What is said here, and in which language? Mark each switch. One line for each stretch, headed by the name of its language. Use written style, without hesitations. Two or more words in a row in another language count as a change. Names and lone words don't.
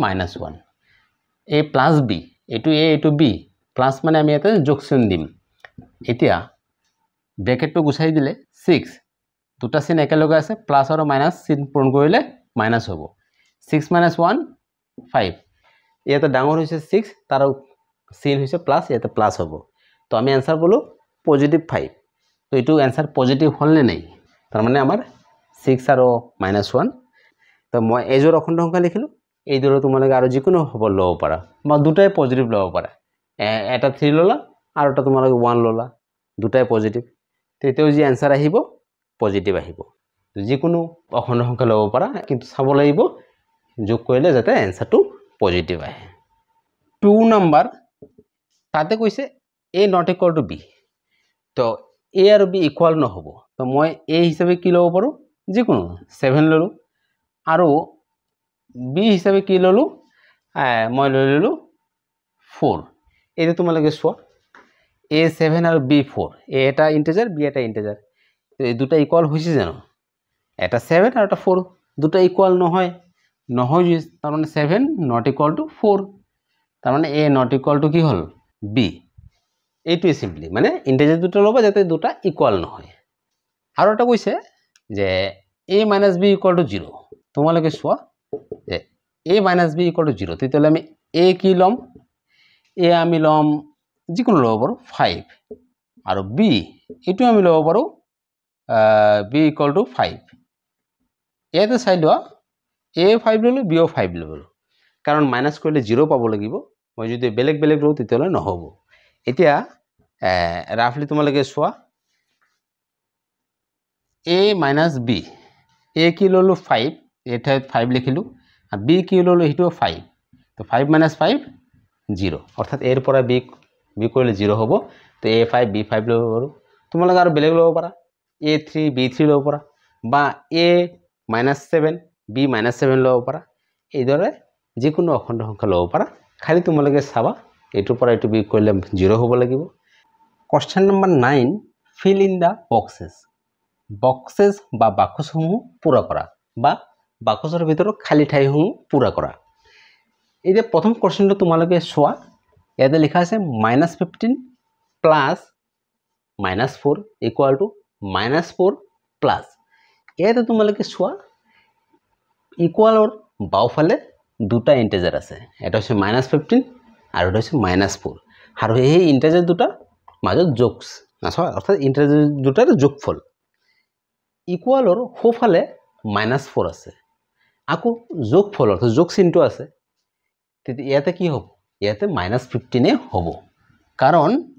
Assamese: -1 a + b এটো a এটো b প্লাস মানে আমি এটা যোগ চিন দিম এতিয়া ব্ৰেকেটটো গুছাই দিলে 6 দুটা চিন একেলগে আছে প্লাস আৰু মাইনাস চিন পূৰণ কৰিলে মাইনাস হ'ব 6 - 1 5 ইয়াতে ডাঙৰ হৈছে 6 তাৰ চিন হৈছে প্লাস ইয়াতে প্লাস হ'ব তো আমি आंसर বলো পজিটিভ 5 তো এটো आंसर পজিটিভ হলনে নাই তাৰ মানে আমাৰ 6 আৰু -1 তো মই এজৰ অখণ্ড সংখ্যা লিখিলো এই দৰে তোমালোকে আৰু যিকোনো হ'ব লব পাৰা বা দুটাই পজিটিভ লব পাৰা এটা 3 ললা আৰু এটা তোমালোকে 1 ললা দুটাই পজিটিভ তেতিয়াও যি आंसर আহিব পজিটিভ আহিব তো যিকোনো অখণ্ড সংখ্যা লব পাৰা কিন্তু চাব লাগিব যোগ কৰিলে যাতে आंसरটো পজিটিভ আহে 2 নম্বৰ তাতে কৈছে a
English: not equal to
Assamese: b তো a আৰু b ইকুয়াল নহব তো মই a হিচাপে কি লব পাৰো যিকোনো 7 ললো আৰু b হিচাপে কি ললো মই ললো 4 এই তোমালোকে চোৱা a 7 আৰু b 4 a এটা ইন্টিজার b এটা ইন্টিজার তো এই দুটা ইকুয়াল হৈছে জানো এটা 7 আৰু এটা 4 দুটা ইকুয়াল নহয় তাৰ মানে 7
English: not equal to
Assamese: 4 তাৰ মানে a
English: not equal to
Assamese: কি হল b এইটোৱে সিম্পলি মানে ইন্টিজার দুটা ল'বা যাতে দুটা ইকুয়াল নহয় আৰু এটা কৈছে যে a
English: minus b equal to
Assamese: 0 তোমালোকে চোৱা যে a
English: minus b equal to
Assamese: 0 তেতিয়াহ'লে আমি a কি ল'ম a আমি ল'ম যিকোনো ল'ব পাৰো 5 আৰু b এটো আমি ল'ব পাৰো
English: b equal to
Assamese: 5 ইয়াতে চাই লোৱা a 5 ল'লো b 5 ল'লো কাৰণ মাইনাস কৰিলে 0 পাব লাগিব মই যদি বেলেগ বেলেগ লওঁ তেতিয়াহ'লে নহব এতিয়া ৰাফলি তোমালোকে চোৱা
English: a minus b
Assamese: a কি ল'লো 5 এটা 5 লিখিলো আৰু b কি ল'লো হেটো 5 তো
English: 5 minus 5
Assamese: 0 অৰ্থাৎ a ৰ পৰা b কৰিলে 0 হ'ব তো a5 b5 ল'ব পাৰো তোমালোকে আৰু বেলেগ ল'ব পাৰা a3 b3 ল'ব পাৰা বা a minus 7 b minus 7 ল'ব পাৰা এইদৰে যিকোনো অখণ্ড সংখ্যা ল'ব পাৰা খালি তোমালোকে চাবা এটোৰ পৰা এটো b কৰিলে 0 হ'ব লাগিব কোৱেশ্চন নম্বৰ 9
English: fill in the boxes
Assamese: বা বাক্সসমূহ পূৰা কৰা বা বাক্সৰ ভিতৰত খালি ঠাইসমূহ পূৰা কৰা এই যে প্ৰথম কোৱেশ্চনটো তোমালোকে চোৱা ইয়াতে লিখা আছে -15 plus -4
English: equal to
Assamese: -4 plus ইয়াতে তোমালোকে চোৱা ইকুয়ালৰ বাওফালে দুটা ইন্টিজার আছে এটা হচ্ছে -15 আৰু এটা হচ্ছে -4 আৰু এই ইন্টিজার দুটা মাজত যোগস আছে অর্থাৎ ইন্টিজার দুটাৰ যোগফল ইকুয়ালৰ সোফালে -4 আছে আকৌ যোগফল অর্থাৎ যোগ চিহ্নটো আছে তেতিয়া ইয়াতে কি হ'ব ইয়াতে -15 হ'ব কাৰণ